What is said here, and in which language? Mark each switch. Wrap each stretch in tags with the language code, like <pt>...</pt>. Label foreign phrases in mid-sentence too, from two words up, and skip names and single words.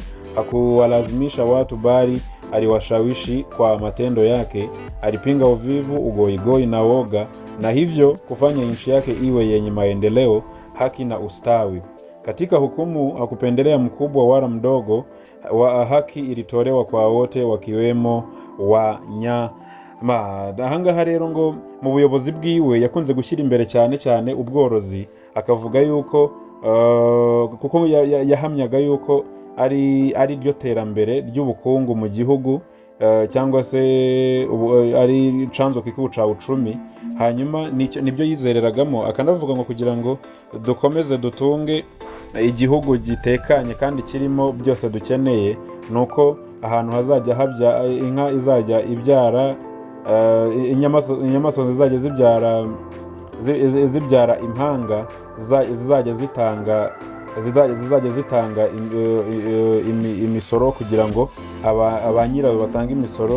<sw>Hakuwalazimisha watu, bali aliwashawishi kwa matendo yake. Alipinga uvivu, ugoigoi na woga, na hivyo kufanya nchi yake iwe yenye maendeleo, haki na ustawi. Katika hukumu hakupendelea mkubwa wala mdogo. Haki ilitolewa kwa wote, wakiwemo wanyama.</sw> <rw>Ahangaha rero ngo mu buyobozi bwiwe yakunze gushyira imbere cyane ubworozi. Akavuga yuko kuko yahamyaga yuko ari ryo terambere ry'ubukungu mu gihugu, cyangwa se ari</rw> <sw>chanzo kikuu cha uchumi.</sw> <rw>Hanyuma nibyo yizereragamo. Akanavuga ngo kugira ngo dukomeze dutunge igihugu gitekanye kandi kirimo byose dukeneye, nuko ahantu hazajya habya inka izajya ibyara, inyamaswa zizajya zibyara impanga, zizajya zitanga imisoro, kugira ngo abanyirayo batange imisoro.</rw>